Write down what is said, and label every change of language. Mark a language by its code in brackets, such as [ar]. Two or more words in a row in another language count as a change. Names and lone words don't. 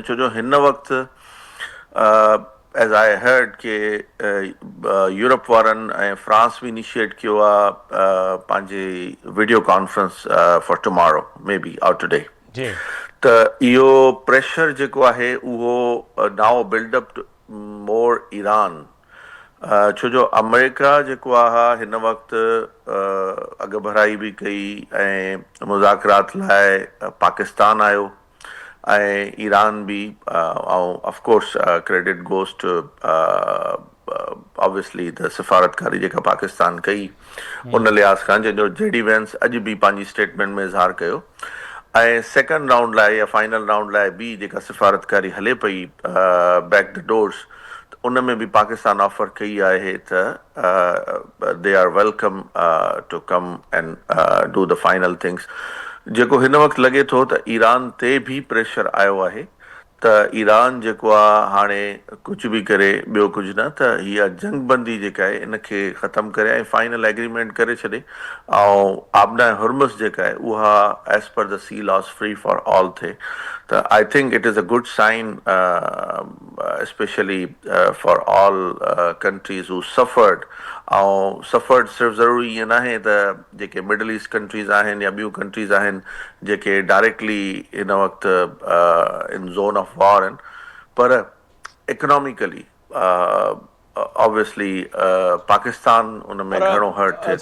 [sd] छो जो हिन वक़्तु [en] as I heard [sd] के यूरोप वारनि ऐं फ्रांस बि इनिशिएट कयो आहे पंहिंजी [en] video conference for tomorrow may be out today. [sd] जी त इहो प्रेशर जेको आहे उहो [en] now buildup more [sd] ईरान. छो जो अमेरिका जेको आहे हिन वक़्तु अॻु भराई बि कई ऐं मुज़ाकरात लाइ पाकिस्तान आयो ऐं ईरान बि ऐं [en] of course credit goes to obviously the [sd] सफ़ारतकारी जेका पाकिस्तान कई उन लिहाज़ खां जंहिंजो जेडी वेंस अॼु बि पंहिंजी स्टेटमेंट में इज़हार कयो. ऐं [en] second round [sd] लाइ या [en] final round [sd] लाइ बि जेका सफ़ारतकारी हले पई [en] back the doors [sd] उन में बि पाकिस्तान ऑफर कई आहे त [en] they are welcome to come and do the final things. [sd] जेको हिन वक़्तु लॻे थो त ईरान ते बि प्रेशर आयो आहे त ईरान जेको आहे हाणे कुझु बि करे ॿियो कुझु न त हीअ जंगबंदी जेका आहे इनखे ख़तमु करे ऐं [en] final agreement [sd] करे छॾे ऐं आबना हुर्मुज़ जेका आहे उहा [en] as per the sea laws free for all [sd] थिए. [en] त I think it is a good sign specially for all countries who suffered. [sd] ऐं सफ़र्ड सिर्फ़ु ज़रूरी ईअं न आहे त जेके [en] Middle East countries [sd] आहिनि या ॿियूं कंट्रीज़ आहिनि जेके डायरेक्टली हिन वक़्तु [en] in zone of war [sd] आहिनि, पर [en] economically obviously [sd] पाकिस्तान उन में घणो हर्ट थिए